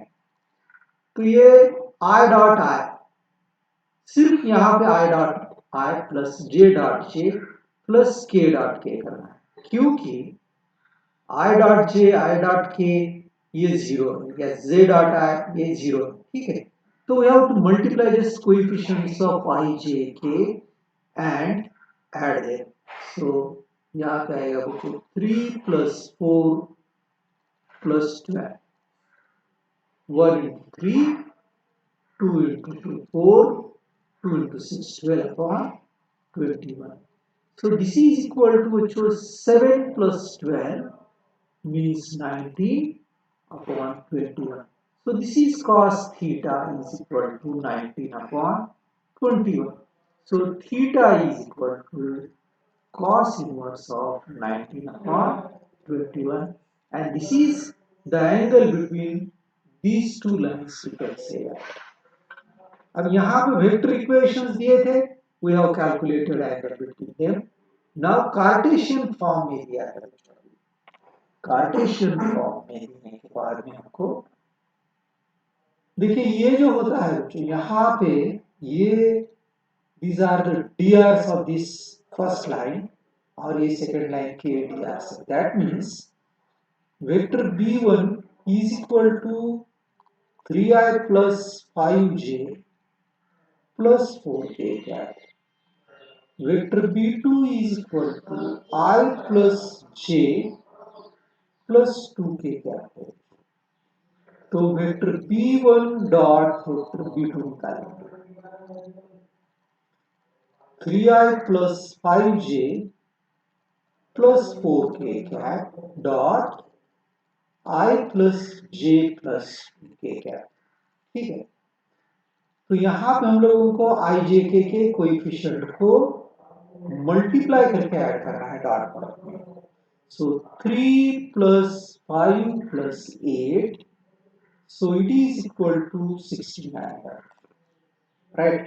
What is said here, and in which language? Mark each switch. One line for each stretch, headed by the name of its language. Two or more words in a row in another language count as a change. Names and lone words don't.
Hindi: तो ये
English: I dot I,
Hindi: सिर्फ यहां पे
English: I dot I plus J dot J plus K dot K
Hindi: करना है, क्योंकि
English: I dot J I dot K
Hindi: ये 0 है, या
English: Z dot I
Hindi: ये 0 है, ठीक है।
English: तो we have to multiply this coefficients of I J K and add them.
Hindi: सो यहाँ पे आएगा बच्चों
English: 3 plus 4 plus 12,
Hindi: 1 into 3, 2 into 2, 4, 2 into 6,
English: 12 upon 21. So this is equal to bachcho 7 plus 12 means 19 upon 21. So this is cos theta is equal to 19 upon 21. So theta is equal to cos inverse of 19 upon 21, and this is the angle between these two lines, you can say that.
Hindi: अब यहाँ पे
English: vector equations
Hindi: दिए थे,
English: we have calculated angle between them.
Hindi: Now
English: Cartesian form
Hindi: में दिया है,
English: Cartesian form
Hindi: में देने के बाद में हमको देखिए ये जो होता है बच्चों, यहाँ पे ये
English: these are the DRs of this first line
Hindi: और ये
English: second line
Hindi: के DRs।
English: That means vector b1 is equal to 3i plus 5j plus 4k कैप, वेक्टर b2 is equal to I plus j plus 2k कैप है।
Hindi: तो
English: vector b1 dot vector b2
Hindi: निकालेंगे,
English: 3i plus 5j plus 4k कैप डॉट I plus j plus k कैप,
Hindi: ठीक है। तो यहां पे हम लोगों को
English: I J K
Hindi: कोएफिशिएंट को मल्टीप्लाई करके ऐड करना है
English: dot product
Hindi: में।
English: so 3 plus 5 plus 8, so it is equal to 69, right.